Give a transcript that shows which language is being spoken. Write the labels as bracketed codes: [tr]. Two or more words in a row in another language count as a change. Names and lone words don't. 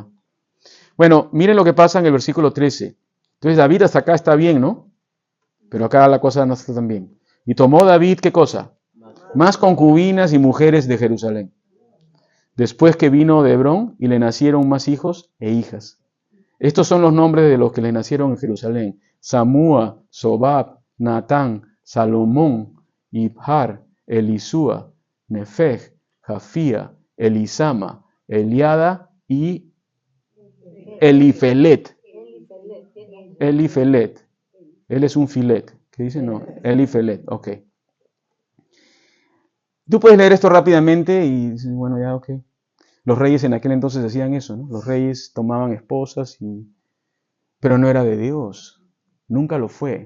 [es] Bueno, miren lo que pasa en el versículo 13. Entonces David hasta acá está bien, ¿no? Pero acá la cosa no está tan bien. Y tomó David, ¿qué cosa? Más concubinas y mujeres de Jerusalén. Después que vino de Hebrón y le nacieron más hijos e hijas. Estos son los nombres de los que le nacieron en Jerusalén: Samúa, Sobab, Natán, Salomón, Ibhar, Elisúa, Nefeg, Jafía, Elisama, Eliada y Elifelet. Elifelet. Él es un filet. ¿Qué dice? No, Elifelet. Ok. Tú puedes leer esto rápidamente y dices, bueno, ya, ok. Los reyes en aquel entonces hacían eso, ¿no? Los reyes tomaban esposas, pero no era de Dios. Nunca lo fue.